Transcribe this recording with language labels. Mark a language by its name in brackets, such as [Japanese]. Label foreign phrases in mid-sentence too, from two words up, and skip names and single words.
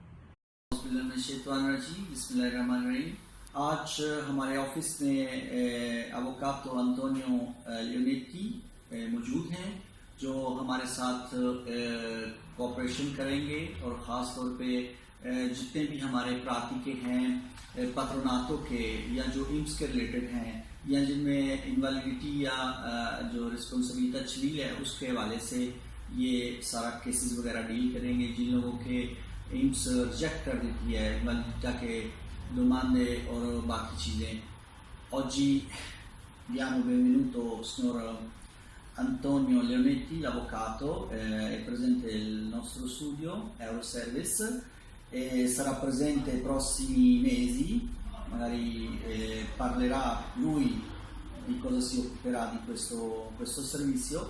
[Hindi] आज हमारे ऑफिस में एवोकातो अंतोनियो लियोनेटी मौजूद हैं जो हमारे साथ कोऑपरेशन करेंगे और ख़ास तौर पे जितने भी हमारे प्रातिके हैं पत्रोनातों के या जो एम्स के रिलेटेड हैं या जिनमें इनवैलिडिटी या जो रिस्पॉन्सिबिलिटी छील है उसके हवाले से ये सारा केसेस वगैरह डील करेंगे। जिन लोगों के एम्स रिजेक्ट कर देती है इनवैलिडिटी के domande और बाकी चीज़ें। [Italian] Oggi diamo benvenuto signor Antonio Leonetti, l'avvocato, è presente nel nostro studio Euroservice e sarà presente nei prossimi mesi, magari parlerà lui di cosa si occuperà di questo servizio.